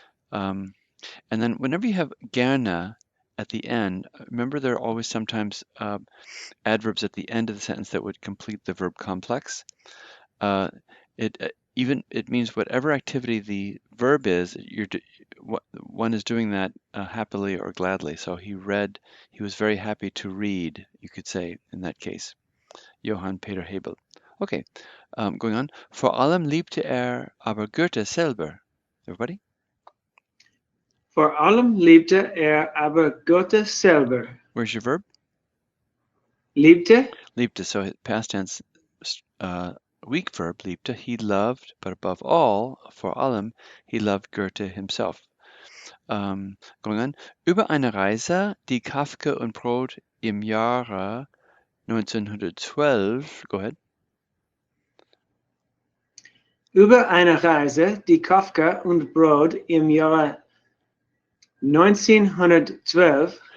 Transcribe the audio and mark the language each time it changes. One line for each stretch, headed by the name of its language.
English: And then whenever you have gerne at the end, remember there are always sometimes adverbs at the end of the sentence that would complete the verb complex. It means whatever activity the verb is, one is doing that happily or gladly. So he was very happy to read, you could say in that case. Johann Peter Hebel. Okay, going on.
German: Vor allem liebte aber Goethe selber.
English: Everybody?
German: Vor allem liebte aber Goethe selber.
English: Where's your verb?
German: Liebte.
English: Liebte, so past tense, weak verb, liebte. He loved, but above all,
German: vor allem,
English: he loved Goethe himself. Going on.
German: Über eine Reise, die Kafka und Brod im Jahre 1912,
English: go ahead.
German: Über eine Reise, die Kafka und Brod im Jahre 1912